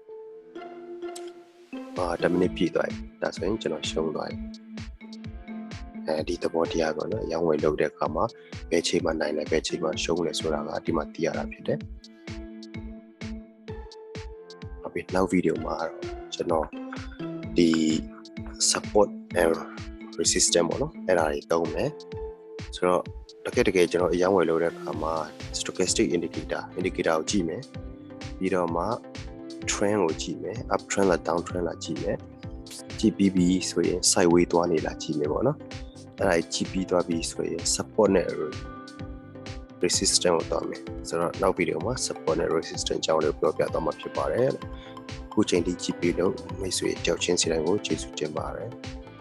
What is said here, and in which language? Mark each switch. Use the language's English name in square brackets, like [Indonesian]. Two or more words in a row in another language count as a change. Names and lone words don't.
[Burmese] 10 minute ပြည့်သွားပြီဒါဆိုရင်ကျွန်တော်ရှုံးသွားပြီဒီသဘောတရားပေါ့နော်ရောင်းဝယ်လုပ်တဲ့အခါမှာဘယ်ချိန်မှနိုင်လဲဘယ်ချိန်မှရှုံးလဲဆိုတာကဒီမှာသိရတာဖြစ်တယ် ဟုတ်ပြီနောက်ဗီဒီယိုမှာတော့ကျွန်တော်ဒီ [English] support and resistance [Burmese] ပေါ့နော်အဲ့ဒါတွေသုံးမယ်ဆိုတော့တ ကယ်ကျွန်တော်အရောင်းဝယ်လုပ်တဲ့အခါမှာ [English] stochastic indicator [Burmese] ကိုကြည့်မယ်ပြီးတော့မှ trend ကိုကြည့်မယ် [English] up trend [Burmese] လား [English] down trend [Burmese] လားကြည့်မယ်ကြည့်ပြီးဆိုရင် sideways သွားနေလားကြည့်မယ်ပေါ့နော်အဲ့ဒါကြည့်ပြီးသွားပြီးဆိုရင် support နဲ့ resistance ကိုသွားမယ်ဆိုတော့နောက်ဗီဒီယိုမှာ support နဲ့ resistance အကြောင်းလေးကိုပြောပြသွားမှာဖြစ်ပါတယ်ခုချိန်ထိကြည့်ပြီးလို့မိတ်ဆွေကြောက်ချင်းစီတိုင်းကိုကျေးဇူးတင်ပါတယ်